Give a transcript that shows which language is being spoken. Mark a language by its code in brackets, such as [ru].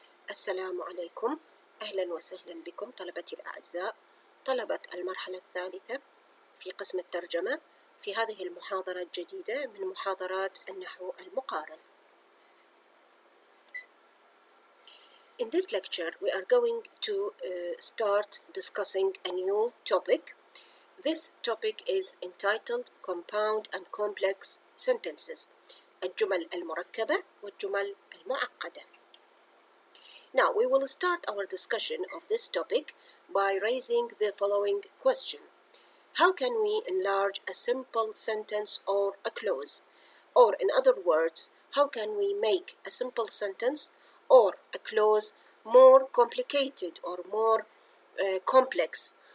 [ar] السلام عليكم، أهلا وسهلا بكم طلبتي الأعزاء، طلبة المرحلة الثالثة في قسم الترجمة في هذه المحاضرة الجديدة من محاضرات النحو المقارن. [en] In this lecture we are going to start discussing a new topic. This topic is entitled Compound and Complex Sentences. [ar] الجمل المركبة والجمل المعقدة. [en] Now, we will start our discussion of this topic by raising the following question. How can we enlarge a simple sentence or a clause? Or in other words, how can we make a simple sentence or a clause more complicated or more complex?